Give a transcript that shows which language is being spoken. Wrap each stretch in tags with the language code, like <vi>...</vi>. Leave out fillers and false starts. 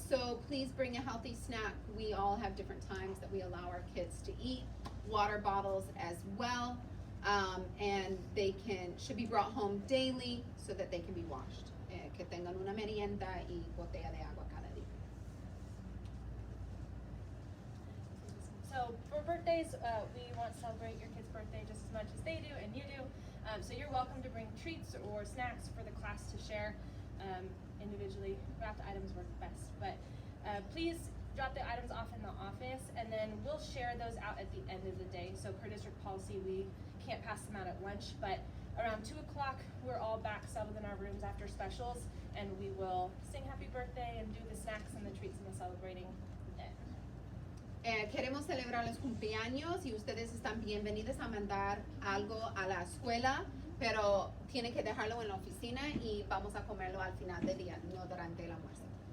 <en>So please bring a healthy snack. We all have different times that we allow our kids to eat. Water bottles as well. And they should be brought home daily so that they can be washed.</en> <es>Que tengan una merienda y botella de agua cada día.</es> <en>So for birthdays, we want to celebrate your kid's birthday just as much as they do and you do. So you're welcome to bring treats or snacks for the class to share. Individually, wrapped items work best, but please drop the items off in the office and then we'll share those out at the end of the day. So per district policy, we can't pass them out at lunch, but around 2 o'clock, we're all back settled in our rooms after specials and we will sing happy birthday and do the snacks and the treats and the celebrating then.</en> <es>Queremos celebrar los cumpleaños y ustedes están bienvenidos a mandar algo a la escuela, pero tienen que dejarlo en la oficina y vamos a comerlo al final del día, no durante el almuerzo.</es>